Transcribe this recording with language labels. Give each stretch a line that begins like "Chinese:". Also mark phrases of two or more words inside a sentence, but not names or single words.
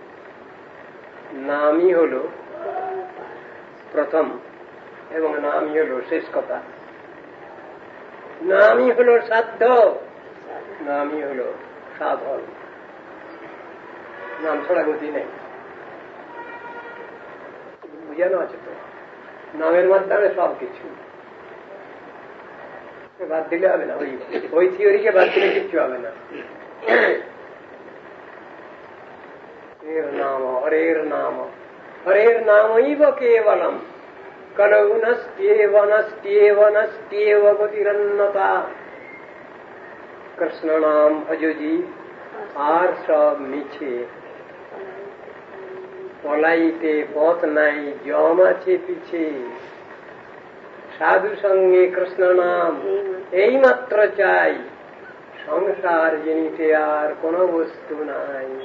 Bangla: নামই হল প্রথম এবং নামই হল শেষ কথা নামই হল সাধ্য নামই হল সাধন নাম ছাড়া গতি নেই বুঝানো আছে তো নামের মাধ্যমে সবকিছু বাদ দিলে হবে না ওই থিওরিকে বাদ দিলে কিচ্ছু হবে না
Sanskrit: हरेर नामैव केवलम कलौ नस्त्येव नस्त्येव नस्त्येव गतिरन्नता
Hindi: कृष्ण नाम भजोजी
Bangla: আর সব মিছে পলাইতে পথ নাই জম আছে পিছে সাধু সঙ্গে কৃষ্ণ নাম এই মাত্র চাই সংসার জিনিসে আর কোন বস্তু নাই